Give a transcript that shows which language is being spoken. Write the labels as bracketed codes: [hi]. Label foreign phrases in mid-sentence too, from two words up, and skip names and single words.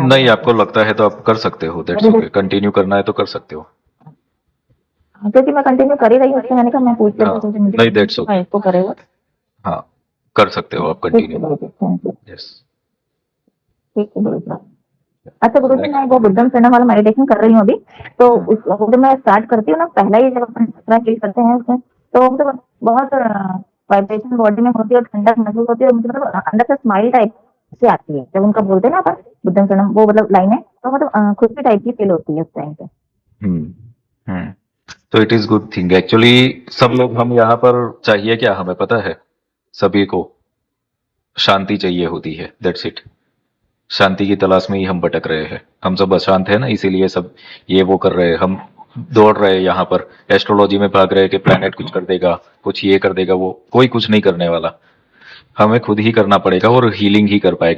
[hi] नहीं, आपको लगता है तो आप कर सकते हो, [en] that's okay. [hi] कंटिन्यू करना है तो कर सकते हो। क्योंकि मैं कंटिन्यू कर ही रही हूँ, इसलिए मैंने कहा मैं पूछ लेती हूँ, क्योंकि मुझे [en] नहीं, that's okay. [hi] इसको करेगा। हाँ, कर सकते हो आप ठीक है कंटिन्यू। गुरु जी, [en] thank you. [hi] यस। ठीक है गुरु जी। अच्छा गुरु जी, मैं वो [pi] बुद्धम शरणम [hi] वाला मेडिटेशन कर रही हूँ अभी, तो जब मैं स्टार्ट करती हूँ ना, पहला ही जब अपन चक्रा फील करते हैं उसमें, तो मतलब बहुत वाइब्रेशन बॉडी में होती है और ठंडक महसूस होती है, और मुझे मतलब अंदर से स्माइल टाइप से आती है जब उनका बोलते हैं ना अपन [pi] बुद्धम शरणम, [hi] वो मतलब लाइन है, तो मतलब खुशी टाइप की फील होती है उस टाइम पे। हम्म। तो [en] it is good thing actually. [hi] सब लोग, हम यहाँ पर चाहिए क्या, हमें पता है सभी को शांति चाहिए होती है, [en] that's it. [hi] शांति की तलाश में ही हम भटक रहे हैं, हम सब अशांत है ना, इसीलिए सब ये वो कर रहे हैं, हम दौड़ रहे हैं यहाँ पर, एस्ट्रोलॉजी में भाग रहे हैं कि प्लैनेट कुछ कर देगा, कुछ ये कर देगा, वो कोई कुछ नहीं करने वाला, हमें खुद ही करना पड़ेगा और हीलिंग ही कर पाएगा।